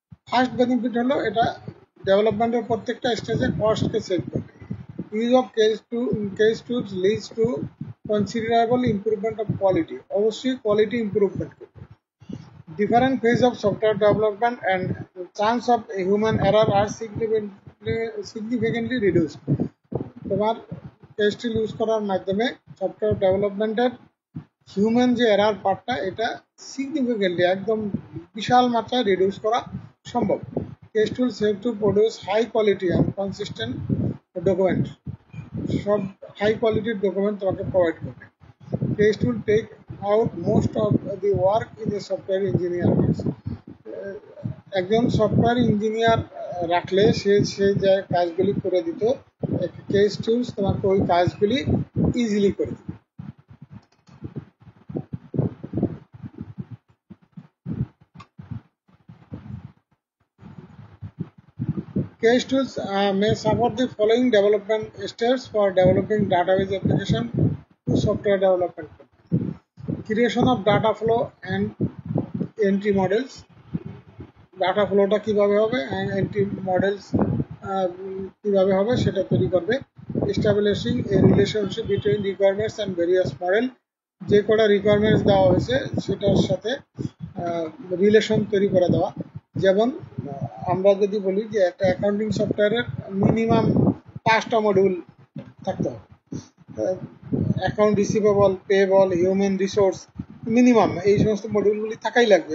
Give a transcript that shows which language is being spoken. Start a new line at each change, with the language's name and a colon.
English: First benefit
Bangla: হলো এটা ডেভেলপমেন্টের প্রত্যেকটা স্টেজে কস্টকে সেভ করবে।
English: Use of case tools leads to considerable improvement of quality,
Bangla: অবশ্যই কোয়ালিটি ইমপ্রুভমেন্ট করবে।
English: Different phase of software development and chance of human error are significantly reduced.
Bangla: তোমার case টুল use করার মাধ্যমে সফটওয়্যার ডেভেলপমেন্টের হিউম্যান যে এরার পার্টটা এটা সিগনিফিকেন্টলি একদম বিশাল মাত্রায় রিডিউস করা সম্ভব।
English: CASE tool save to produce high quality and consistent document,
Bangla: সব হাই কোয়ালিটির ডকুমেন্ট তোমাকে প্রোভাইড করবে।
English: CASE tool take out most of the work in a software engineer works.
Bangla: একজন সফটওয়্যার ইঞ্জিনিয়ার রাখলে সে যে কাজগুলি করে দিত, কেস টুলস তোমাকে ওই কাজগুলি ইজিলি করে দিবে।
English: Case tools may support the following development steps for developing database application to software development. Creation of data flow and entry models,
Bangla: data ফ্লোটা কিভাবে হবে
English: and entry models
Bangla: কিভাবে হবে সেটা তৈরি করবে।
English: establishing a relationship between requirements and various model,
Bangla: যে কটা requirements দেওয়া হয়েছে সেটার সাথে রিলেশন তৈরি করে দেওয়া। যেমন আমরা যদি বলি যে একটা অ্যাকাউন্টিং সফটওয়্যারের মিনিমাম 5টা মডিউল থাকতে হবে, account receivable, payable, human resource, minimum এই সমস্ত মডিউলগুলি থাকাই লাগবে।